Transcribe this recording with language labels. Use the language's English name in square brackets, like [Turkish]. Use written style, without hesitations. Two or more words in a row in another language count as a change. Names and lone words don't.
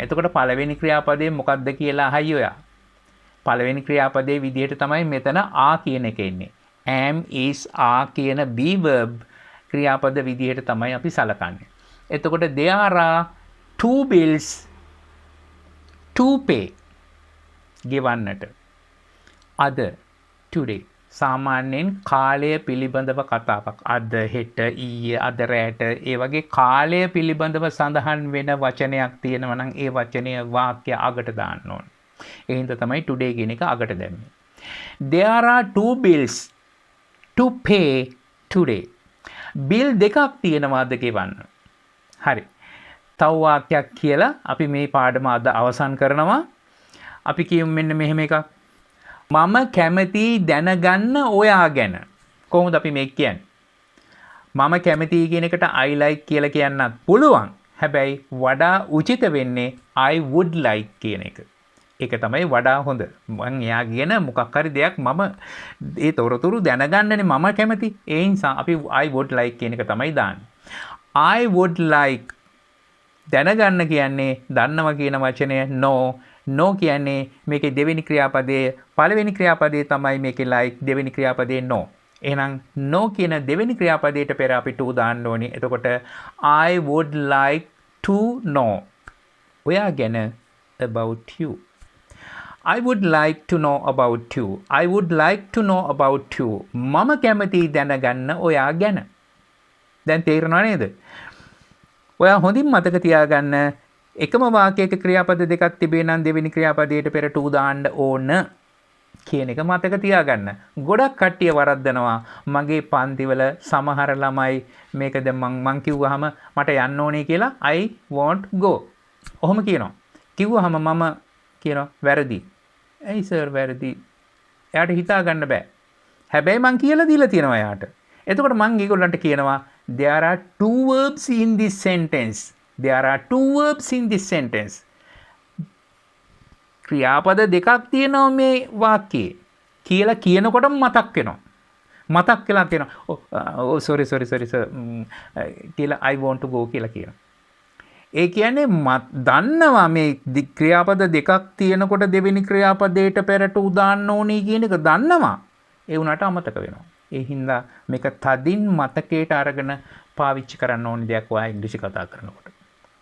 [Sinhala] එතකොට පළවෙනි ක්‍රියාපදේ මොකක්ද කියලා අහයි ඔයා. පළවෙනි ක්‍රියාපදේ විදිහට තමයි මෙතන are කියන එක එන්නේ. [English] am is are [Sinhala] කියන [English] be verb [Sinhala] ක්‍රියාපද විදිහට තමයි අපි සලකන්නේ. [English] එතකොට there are two bills to pay. [Sinhala] ගෙවන්නට. අද today සාමාන්‍යයෙන් කාලය පිළිබඳව කතාවක්. අද හෙට ඊයේ අද රැට ඒ වගේ කාලය පිළිබඳව සඳහන් වෙන වචනයක් තියෙනවා නම් ඒ වචනය වාක්‍ය අගට දාන්න ඕනේ. ඒ හින්දා තමයි today කියන එක අගට දැම්මේ. [English] There are two bills to pay today. [Sinhala] බිල් දෙකක් තියෙනවාද ගෙවන්න. හරි. තව වාක්‍යයක් කියලා අපි මේ පාඩම අද අවසන් කරනවා. අපි කියමු මෙන්න මෙහෙම එකක්. මම කැමති දැනගන්න ඔයා ගැන. කොහොමද අපි මේක කියන්නේ? මම කැමති කියන එකට [English] I like [Sinhala] කියලා කියන්නත් පුළුවන්. හැබැයි වඩා උචිත වෙන්නේ [English] I would like [Sinhala] කියන එක. ඒක තමයි වඩා හොඳ. මං එයා කියන මොකක් හරි දෙයක් මම ඒ තොරතුරු දැනගන්නනේ මම කැමති. ඒ නිසා අපි [English] I would like [Sinhala] කියන එක තමයි දාන්නේ. [English] I would like [Sinhala] දැනගන්න කියන්නේ දන්නවා කියන වචනය no. no කියන්නේ මේකේ දෙවෙනි ක්‍රියාපදයේ පළවෙනි ක්‍රියාපදයේ තමයි මේකේ like දෙවෙනි ක්‍රියාපදයේ no. එහෙනම් no කියන දෙවෙනි ක්‍රියාපදයට පෙර අපි to දාන්න ඕනේ. [English] එතකොට I would like to know [Sinhala] ඔයා ගැන [English] about you. I would like to know about you. I would like to know about you. [Sinhala] මම කැමති දැනගන්න ඔයා ගැන. දැන් තේරෙනව නේද? ඔයා හොඳින් මතක තියාගන්න එකම වාක්‍යයක ක්‍රියාපද දෙකක් තිබේ නම් දෙවෙනි ක්‍රියාපදයට පෙර to දාන්න ඕන කියන එක මතක තියාගන්න. ගොඩක් කට්ටිය වරද්දනවා. මගේ පන්තිවල සමහර ළමයි මේක දැන් මං කිව්වහම මට යන්න ඕනේ කියලා [English] I won't go. [Sinhala] ඔහොම කියනවා. කිව්වහම මම කියනවා වැරදි. ඇයි සර් වැරදි? එයාට හිතා ගන්න බෑ. හැබැයි මං කියලා දීලා තියෙනවා එයාට. එතකොට මං ඒගොල්ලන්ට කියනවා [English] there are two verbs in this sentence. There are two verbs in this sentence. [Sinhala] ක්‍රියාපද දෙකක් තියෙනවා මේ වාක්‍යයේ. කියලා කියනකොටම මතක් වෙනවා. මතක් වෙලා තියෙනවා. [English] sorry කියලා I want to go කියලා කියනවා. [Sinhala] ඒ කියන්නේ දන්නවා මේ ක්‍රියාපද දෙකක් තියෙනකොට දෙවෙනි ක්‍රියාපදයට පෙරට උදාන්න ඕනේ කියන එක දන්නවා. ඒ වුණාට අමතක වෙනවා. ඒ හින්දා මේක තදින් මතකයට අරගෙන පාවිච්චි කරන්න ඕනේ දෙයක් ඔයා ඉංග්‍රීසි කතා කරනකොට.